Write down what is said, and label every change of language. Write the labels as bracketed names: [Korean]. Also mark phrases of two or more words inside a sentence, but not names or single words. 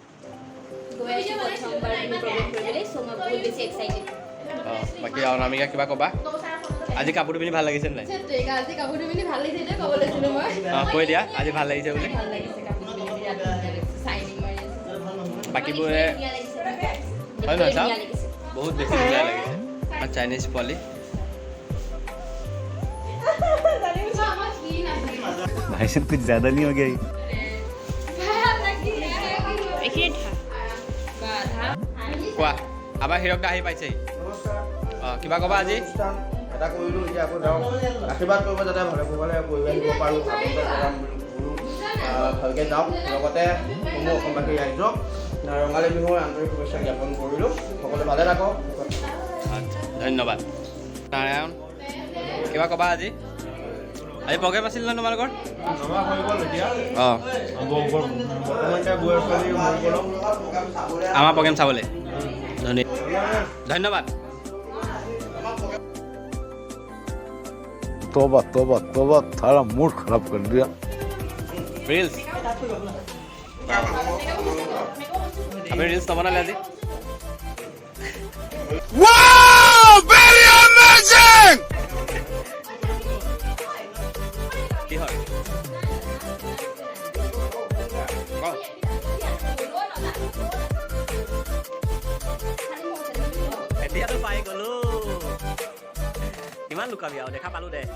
[Assamese] বাকী অনামিকা কিবা ক'বা? আজি কাপোৰটো পিন্ধি ভাল লাগিছে নাই? কৈ দিয়া আজি ভাল লাগিছে বুলি। বাকীবোৰে হয় নহয় চাওক, বহুত বেছি ধুনীয়া লাগিছে। চাইনিজ পোৱালি। [Hindi] भाई साहब कुछ ज्यादा नहीं हो गया? [Assamese] কোৱা, আমাৰ হিৰক দা আহি পাইছেহি। অঁ কিবা ক'বা আজি? এটা কৰিলোঁ, এতিয়া আকৌ যাওঁ আশীৰ্বাদ কৰিব যাতে ভালে কুশলে কৰি আহিব পাৰোঁ। ভালকৈ যাওঁ। লগতে মোৰ অসমবাসী ৰাইজক ৰঙালী বিহুৰ আন্তৰিক শুভেচ্ছা জ্ঞাপন কৰিলোঁ। সকলোৱে ভালে থাকক। ধন্যবাদ। নাৰায়ণ কিবা ক'বা আজি? আজি প্ৰগ্ৰেম আছিল ন তোমালোকৰ? অঁ আমাৰ প্ৰগ্ৰেম চাবলৈ ধন্যবাদ। [Hindi] तौबा तौबा तौबा, सारा मूड खराब कर दिया। [Assamese] ৰিলছ আপুনি ৰিলছ নবনালে আজি? কি হয় এতিয়াতো পাই গ'লো, কিমান লুকাবি আৰু, দেখা পালোঁ দে।